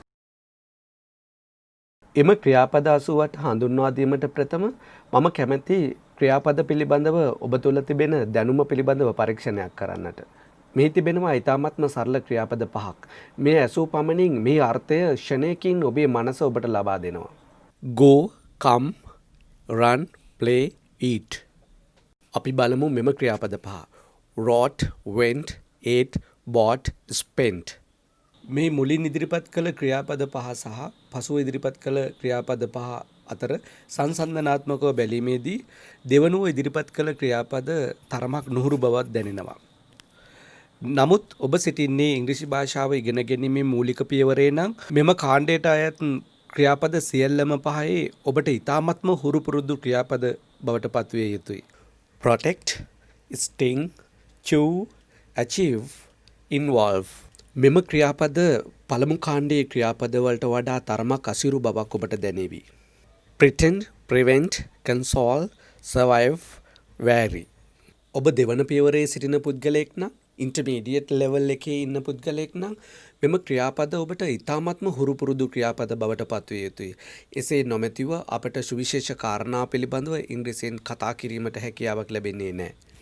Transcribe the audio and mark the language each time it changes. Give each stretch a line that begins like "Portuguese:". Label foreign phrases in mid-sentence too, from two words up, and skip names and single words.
Sinhala: එම ක්‍රියාපද 88 හඳුන්වා දීමට ප්‍රථම මම කැමැති ක්‍රියාපද පිළිබඳව ඔබ තුළ තිබෙන දැනුම පිළිබඳව පරීක්ෂණයක් කරන්නට. මේ තිබෙනවා ඉතාමත්ම සරල ක්‍රියාපද 5ක්. මේ ඇසූ පමණින් මේ අර්ථය ෂණයකින් ඔබේ මනස ඔබට ලබා දෙනවා.
English: Go, come, run, play, eat.
Sinhala: අපි බලමු මෙම ක්‍රියාපද 5.
English: wrote, went, ate, bought, spent.
Sinhala: මේ මුලින් ඉදිරිපත් කළ ක්‍රියාපද 5 සහ පසුව ඉදිරිපත් කළ ක්‍රියාපද 5 අතර සංසන්දනාත්මකව බැලීමේදී දෙවනුව ඉදිරිපත් කළ ක්‍රියාපද තරමක් නුහුරු බවක් දැනෙනවා. නමුත් ඔබ සිටින්නේ ඉංග්‍රීසි භාෂාව ඉගෙන ගැනීමේ මූලික පියවරේ නම් මෙම කාණ්ඩයට අයත් ක්‍රියාපද සියල්ලම පහේ ඔබට ඉතාමත්ම හුරු පුරුදු ක්‍රියාපද බවට පත්විය යුතුයි.
English: protect, sting, chew, achieve, involve.
Sinhala: මෙම ක්‍රියාපද පළමු කාණ්ඩයේ ක්‍රියාපද වලට වඩා තරමක් අසිරු බවක් ඔබට දැනේවි.
English: pretend, prevent, console, survive, vary.
Sinhala: ඔබ දෙවන පියවරේ සිටින පුද්ගලයෙක් නම්,
English: intermediate level
Sinhala: එකේ ඉන්න පුද්ගලයෙක් නම් මෙම ක්‍රියාපද ඔබට ඉතාමත්ම හුරු පුරුදු ක්‍රියාපද බවට පත්විය යුතුයි. එසේ නොමැතිව අපට සුවිශේෂ කාරණා පිළිබඳව ඉංග්‍රීසියෙන් කතා කිරීමට හැකියාවක් ලැබෙන්නේ නැහැ.